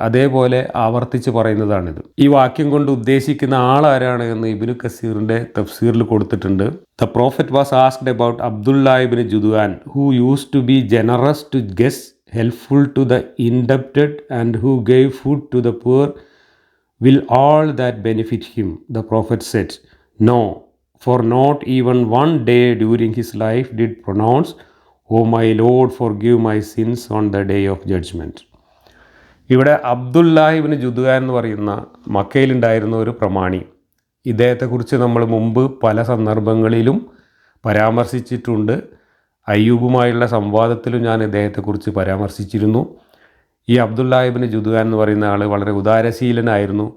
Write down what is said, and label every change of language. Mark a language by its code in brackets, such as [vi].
[ml] അതേപോലെ ആവർത്തിച്ച് പറയുന്നതാണിത്. ഈ വാക്യം കൊണ്ട് ഉദ്ദേശിക്കുന്ന ആളാരാണ് എന്ന് ഇബ്നു കസീറിൻ്റെ തഫ്സീറിൽ കൊടുത്തിട്ടുണ്ട്. [en] The prophet was asked about Abdullah Ibn Judan who used to be generous to guests, helpful to the indebted, and who gave food to the poor. Will all that benefit him? The prophet said, no, for not even one day during his life did pronounce, O my Lord, forgive my sins on the day of judgment. [ml] ഇവിടെ അബ്ദുല്ലാഹ് ഇബ്നു ജുദ്വാൻ എന്ന് പറയുന്ന മക്കയിലുണ്ടായിരുന്ന ഒരു പ്രമാണി, ഇദ്ദേഹത്തെക്കുറിച്ച് നമ്മൾ മുമ്പ് പല സന്ദർഭങ്ങളിലും പരാമർശിച്ചിട്ടുണ്ട്. അയ്യൂബുമായുള്ള സംവാദത്തിലും ഞാൻ ഇദ്ദേഹത്തെക്കുറിച്ച് പരാമർശിച്ചിരുന്നു. ഈ അബ്ദുല്ലാഹ് ഇബ്നു ജുദ്വാൻ എന്ന് പറയുന്ന ആൾ വളരെ ഉദാരശീലനായിരുന്നു.